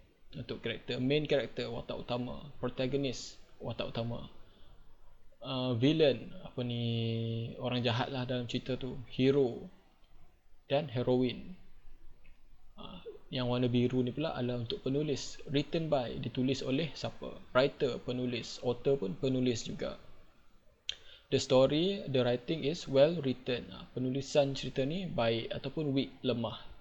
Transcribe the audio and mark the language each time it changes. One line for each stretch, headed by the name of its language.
Malay: Untuk karakter, main karakter, watak utama, protagonist, watak utama, villain, orang jahat lah dalam cerita tu, hero dan heroine. Yang warna biru ni pula adalah untuk penulis.
English: Written by,
Malay: ditulis oleh siapa? Writer, penulis. Author pun penulis juga.
English: The story, the writing is well written.
Malay: Penulisan cerita ni baik ataupun weak, lemah.